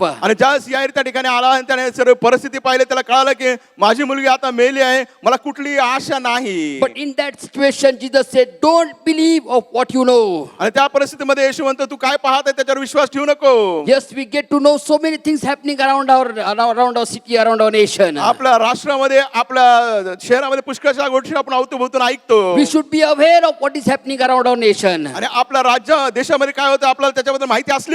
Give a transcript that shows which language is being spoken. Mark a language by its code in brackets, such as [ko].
[mr] आणि ज्यावेळेस याईर त्या ठिकाणी आला आणि त्याने सर्व परिस्थिती पाहिली, त्याला कळालं की माझी मुलगी आता मेली आहे, मला कुठली आशा नाही. [en] But in that situation Jesus said, "Don't believe of what you know." [mr] आणि त्या परिस्थितीमध्ये येशू म्हणतो तू काय पाहत आहे त्याच्यावर विश्वास ठेवू नको. [en] Yes, we get to know so many things happening around our city, around our nation. [mr] आपल्या राष्ट्रामध्ये, आपल्या शहरामध्ये पुष्कळशा गोष्टी आपण अवतीभोवतून ऐकतो. [en] We should be aware of what is happening around our nation. [mr] आणि आपल्या देशामध्ये काय होतं आपल्याला त्याच्याबद्दल माहिती असली